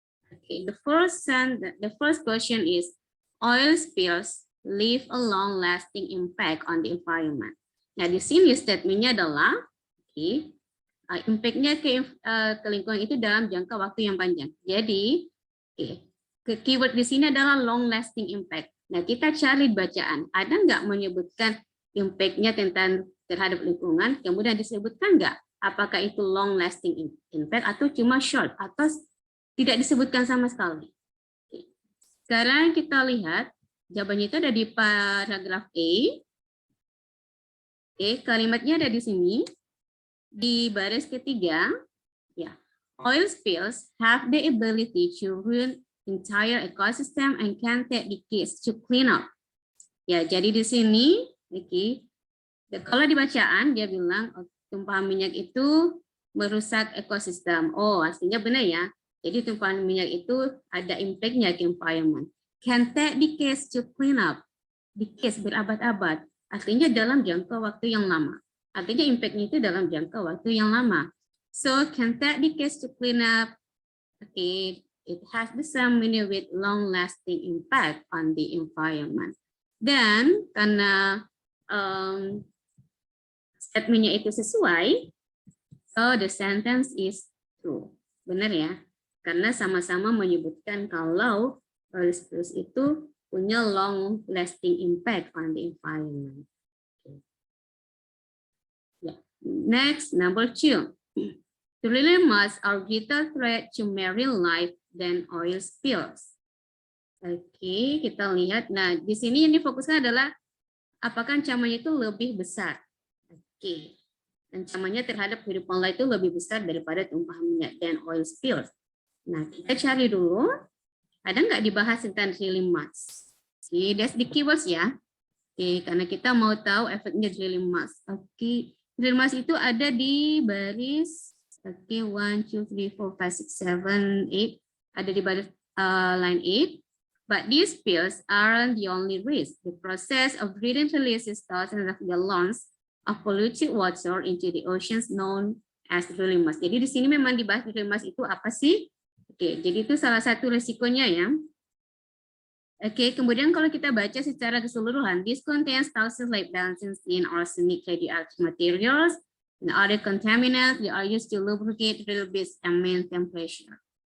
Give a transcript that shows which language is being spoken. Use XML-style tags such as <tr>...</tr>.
<en>Okay, the first question is, oil spills leave a long-lasting impact on the environment.</en> <id>Nah, di sini statementnya adalah, impact-nya ke lingkungan itu dalam jangka waktu yang panjang. Jadi, keyword di sini adalah long-lasting impact. Nah, kita cari bacaan. Ada nggak menyebutkan impact-nya terhadap lingkungan? Kemudian disebutkan nggak? Apakah itu long-lasting impact atau cuma short atau tidak disebutkan sama sekali? Sekarang kita lihat jawabannya itu ada di paragraf A. Kalimatnya ada di sini. Di baris ketiga, ya,</id> <en>oil spills have the ability to ruin entire ecosystem and can take decades to clean up.</en> <id>Ya, jadi di sini, kalau di bacaan dia bilang tumpahan minyak itu merusak ekosistem. Oh, artinya benar ya. Jadi tumpahan minyak itu ada impact-nya ke environment.</id> <en>Can take decades to clean up.</en> <id>Decades berabad-abad. Artinya dalam jangka waktu yang lama. Artinya impact-nya itu dalam jangka waktu yang lama.</id> <en>So, can take decades to clean up. Okay, it has the same meaning with long-lasting impact on the environment.</en> <id>Dan karena statement-nya itu sesuai,</id> <en>so the sentence is true.</en> <id>Benar ya? Karena sama-sama menyebutkan kalau oil spills itu punya</id> <en>long-lasting impact on the environment. Next, number 2. Trilomas are greater threat to marine life than oil spills.</en> <id>Oke, kita lihat. Nah, di sini yang difokuskan adalah apakah ancamannya itu lebih besar. Oke, ancamannya terhadap kehidupan laut itu lebih besar daripada tumpahan minyak dan oil spills. Nah, kita cari dulu. Ada nggak dibahas tentang drilling mass?</id> <en>Oke, that's the keywords ya.</en> <id>Oke, karena kita mau tahu efeknya drilling mass. Oke. Drilling mass itu ada di baris 1, 2, 3, 4, 5, 6, 7, 8. Ada di baris line 8.</id> <en>But these spills aren't the only risk. The process of drilling releases thousands of gallons of polluted water into the oceans known as drilling mass.</en> <id>Jadi di sini memang dibahas drilling mass itu apa sih? Oke, jadi itu salah satu resikonya ya. Oke, kemudian kalau kita baca secara keseluruhan,</id> <en>this contains toxins like benzene, arsenic, radioactive materials, and other contaminants that are used to lubricate drill bits and maintain pressure.</en>